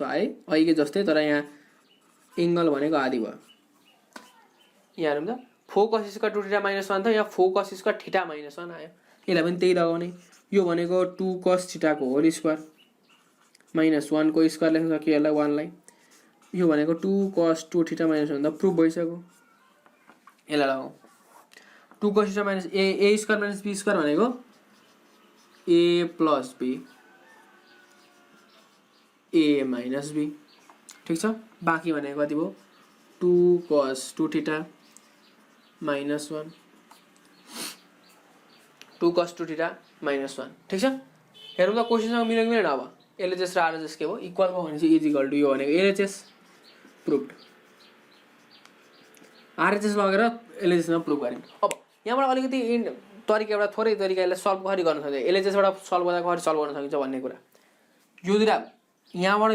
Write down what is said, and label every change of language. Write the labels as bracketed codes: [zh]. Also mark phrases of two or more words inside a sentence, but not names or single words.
[ne] आए अघिकै जस्तै तर यहाँ एङ्गल भनेको आधी भयो यहाँ हेरौँ त 4 cos स्क्वायर 2 थीटा माइनस 1 त यहाँ 4 cos स्क्वायर थीटा माइनस 1 आयो यसलाई पनि त्यही लगाउने यो भनेको 2 cos थीटाको होल स्क्वायर माइनस 1 को स्क्वायर लेख्न सकियो यसलाई 1 लाई यो भनेको 2 cos 2 थीटा माइनस 1 त प्रुभ भइसक्यो यसलाई लगाऊ 2 cos थीटा माइनस ए स्क्वायर माइनस बी स्क्वायर भनेको ए प्लस बी ए माइनस बी ठीक छ बाँकी भनेको कति भयो 2 cos 2 थीटा माइनस 1 2 cos 2 थीटा माइनस 1 ठीक छ हेरौँ त क्वेसनसँग मिल्यो कि मिलेन अब एलएचएस र आरएचएस के भयो इक्वल भयो भने चाहिँ [en] is equal to [ne] यो भनेको [en] LHS proved [ne] आरएचएस लगेर एलएचएसमा प्रुभ गर्यौँ अब यहाँबाट अलिकति तरिका एउटा थोरै तरिका यसलाई सल्भ कसरी गर्न सकिन्छ एलएचएसबाट सल्भ गर्दा कसरी सल्भ गर्न सकिन्छ भन्ने कुरा यो दुईटा यहाँबाट